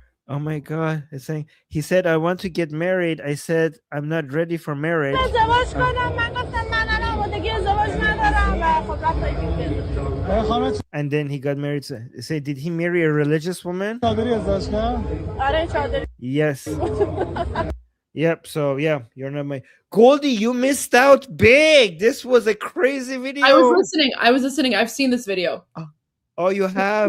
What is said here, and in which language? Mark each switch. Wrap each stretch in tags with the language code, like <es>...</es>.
<en>Oh my God. It's saying, he said, I want to get married. I said, I'm not ready for marriage.</en> <fa>ازدواج کنم من گفتم من الان آمادگی ازدواج ندارم و خب رفتم خانم</fa> <en>And then he got married. Say, did he marry a religious woman?</en> <fa>چادری ازدواج کرد؟ آره چادری.</fa> <en>Yes. Yep. So yeah, you're not my Goldie. You missed out big. This was a crazy video. I was listening. I've seen this video. Oh, you have?</en>